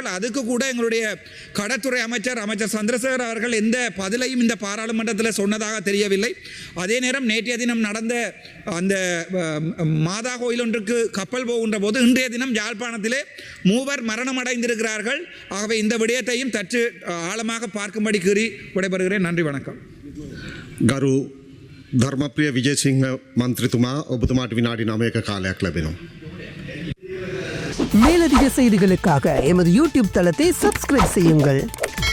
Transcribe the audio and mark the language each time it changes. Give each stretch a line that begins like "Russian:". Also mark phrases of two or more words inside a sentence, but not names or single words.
Tamil: அதுக்கு கூட எங்களுடைய கடற்துறை அமைச்சர் சந்திரசேகர் அவர்கள் எந்த பதிலையும் இந்த பாராளுமன்றத்தில் சொன்னதாக தெரியவில்லை. அதே நேரம் நேற்றைய தினம் நடந்த அந்த மாதா கோயில் ஒன்றுக்கு கப்பல் போகின்ற போது இன்றைய தினம் யாழ்ப்பாணத்திலே 3 மரணம் அடைந்திருக்கிறார்கள். ஆகவே இந்த விடயத்தையும் சற்று ஆழமாக பார்க்கும்படி கூறி விடைபெறுகிறேன். நன்றி, வணக்கம்.
Sinhala: ගරු ධර්මප්‍රිය විජේසිංහ මන්ත්‍රීතුමා, ඔබතුමාට විනාඩි 9ක කාලයක් ලැබෙනවා.
Tamil: மேலதிக செய்திகளுக்காக எமது யூடியூப் தளத்தை சப்ஸ்கிரைப் செய்யுங்கள்.